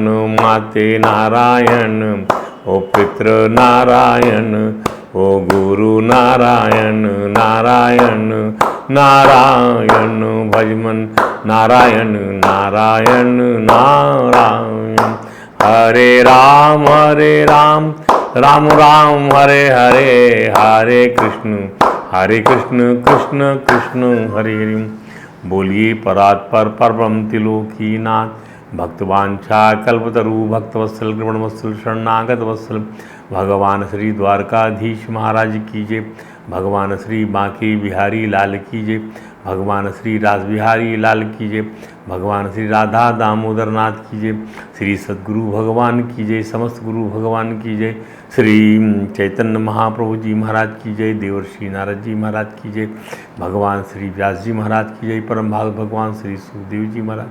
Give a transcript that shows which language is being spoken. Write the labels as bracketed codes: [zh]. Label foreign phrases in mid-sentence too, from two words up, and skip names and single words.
[hi] माते नारायण, ओ पितृ नारायण, ओ गुरु नारायण नारायण नारायण भजमन नारायण नारायण नारायण। हरे राम राम राम हरे हरे, हरे कृष्ण कृष्ण कृष्ण हरे हरे। बोलिए परात्पर परब्रह्म त्रिलोकीनाथ भक्तवांछा कल्पतरु भक्तवत्सल कृपणवत्सल शरणागत वत्सल भगवान श्री द्वारकाधीश महाराज की जय, भगवान श्री बांके बिहारी लाल की जय, भगवान श्री रासबिहारी लाल की जय, भगवान श्री राधा दामोदर नाथ की जय, श्री सद्गुरु भगवान की जय, समस्त गुरु भगवान की जय, श्री चैतन्य महाप्रभु जी महाराज की जय, देवर्षि नारद जी महाराज की जय, भगवान श्री व्यास जी महाराज की जय, परम भाग भगवान श्री सुखदेव जी महाराज।